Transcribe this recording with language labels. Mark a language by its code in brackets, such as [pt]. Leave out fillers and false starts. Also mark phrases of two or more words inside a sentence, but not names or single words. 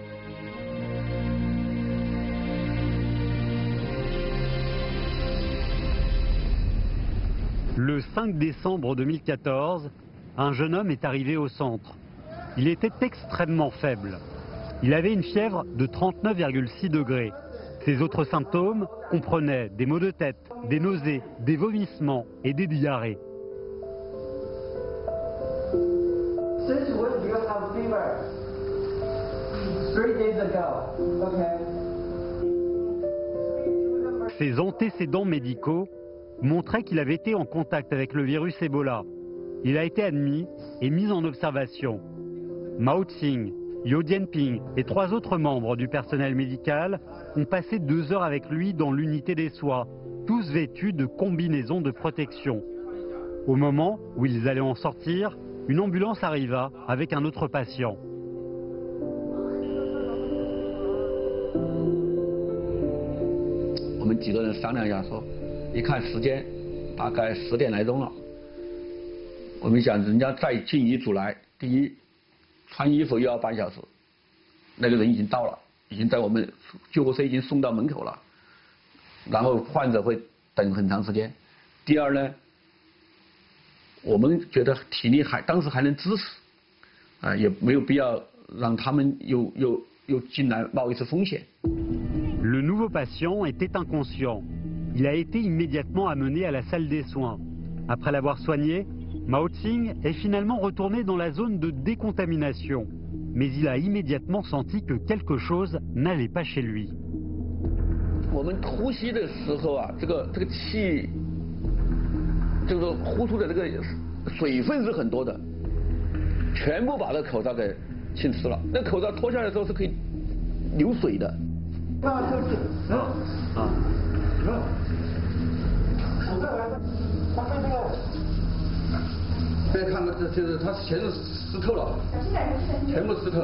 [fr] Le 5 décembre 2014, un jeune homme est arrivé au centre. Il était extrêmement faible. Il avait une fièvre de 39,6 degrés. Ses autres symptômes comprenaient des maux de tête, des nausées, des vomissements et des diarrhées. [en] Since when do you have fever? 3 days ago. Okay. [fr] Ses antécédents médicaux montraient qu'il avait été en contact avec le virus Ebola. Il a été admis et mis en observation. Mao Tsing, Liu Jianping et 3 autres membres du personnel médical ont passé 2 heures avec lui dans l'unité des soins, tous vêtus de combinaisons de protection. Au moment où ils allaient en sortir, une ambulance arriva avec un autre patient. [zh] On 们几个人商量一下说，一看时间，大概10点来钟了。我们想人家再进一组来，第一，穿衣服又要半小时，那个人已经到了，已经在我们救护车已经送到门口了，然后患者会等很长时间。第二呢，我们觉得体力当时还能支持，也没有必要让他们又进来冒一次风险。 [fr] Le nouveau patient était inconscient. Il a été immédiatement amené à la salle des soins. Après l'avoir soigné, Mao Tsing est finalement retourné dans la zone de décontamination. Mais il a immédiatement senti que quelque chose n'allait pas chez lui. [zh] 我们呼吸的时候啊，这个气，就是呼出的这个水分是很多的，全部把这口罩给浸湿了。那口罩脱下来的时候是可以流水的。那就是手再来，他看这个，大家看到就是它全是湿透了，全部湿透。